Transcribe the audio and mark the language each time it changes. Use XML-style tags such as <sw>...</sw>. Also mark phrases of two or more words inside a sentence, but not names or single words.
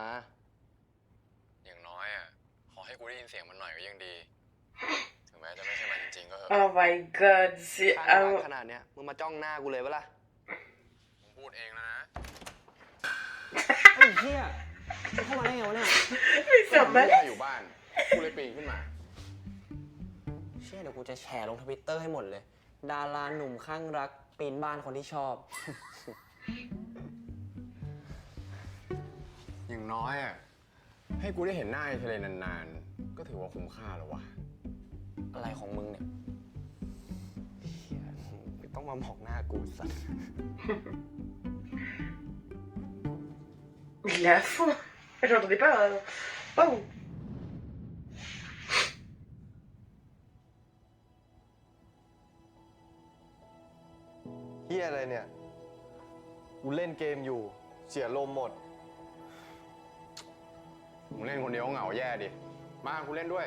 <th>อย่างน้อยอ่ะ ขอให้กูได้ยินเสียงมันหน่อยก็ยังดี ถึงแม้จะไม่ใช่มันจริงๆก็เถอะ</th> <en>Oh my god,</en> <fr>c'est</fr> <th>ข้างรักขนาดเนี้ยมึงมาจ้องหน้ากูเลยปะล่ะ มึงพูดเองแล้วนะ ไอ้เหี้ยเข้ามาได้ไงวะเนี่ย</th> <fr>Mais ça</fr> <th>ไม่</th> <fr>va.</fr> <th>ได้อยู่บ้าน กูเลยปีนขึ้นมา เชี่ยเดี๋ยวกูจะแชร์ลงทวิตเตอร์ให้หมดเลย ดาราหนุ่มข้างรักปีนบ้านคนที่ชอบ อย่างน้อยอ่ะ ให้กูได้เห็นหน้าไอ้ทะเลนานๆ ก็ถือว่าคุ้มค่าแล้ววะ อะไรของมึงเนี่ยเหี้ยไม่ต้องมาหมอกหน้ากูสัตว์</th> <fr>Il est à fond. J'entendais pas. Pas où.</fr> <th>เฮียอะไรเนี่ย กูเล่นเกมอยู่ เสียลมหมด มึงเล่นคนเดียวก็เหงาแย่ดิ มากูเล่นด้วย</th>